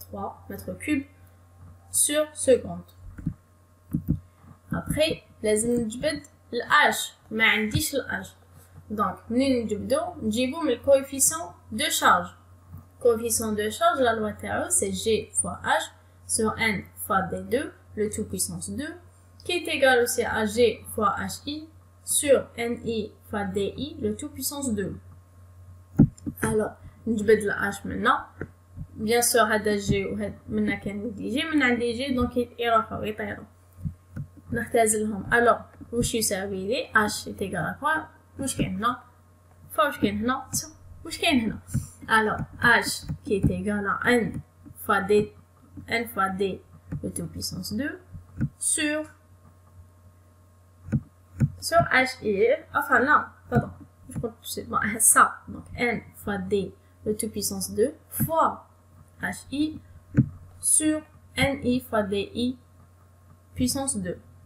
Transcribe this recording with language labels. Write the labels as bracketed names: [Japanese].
[French] 3 mètres cubes sur seconde. [Arabic] Après, لازم نجبد ال H. ما عنديش ال H. [French] Donc, [Arabic] منين نجيبو من [French] le coefficient de charge. Coefficient de charge, la loi TAE, c'est G fois H sur N fois D2, le tout puissance 2, qui est égal aussi à G fois HI sur NI fois DI, le tout puissance 2. [Arabic] Alors, نجبد ال H maintenant. [French] Bien sûr, [Arabic] هذا G وهذا منا كان نيجي من عندي G donc يروحوا يطيروا. نختازلهم. [French] Alors, [Arabic] واش يساوي لي [French] H est égal à quoi؟ [Arabic] واش كاين هنا؟ [French] واش كاين هنا؟ واش كاين هنا؟ Alors, H qui est égal à N fois D, le tout puissance 2, sur HI, enfin non, pardon, je crois que c'est bon, ça, donc N fois D, le tout puissance 2, fois HI, sur NI fois DI, puissance 2.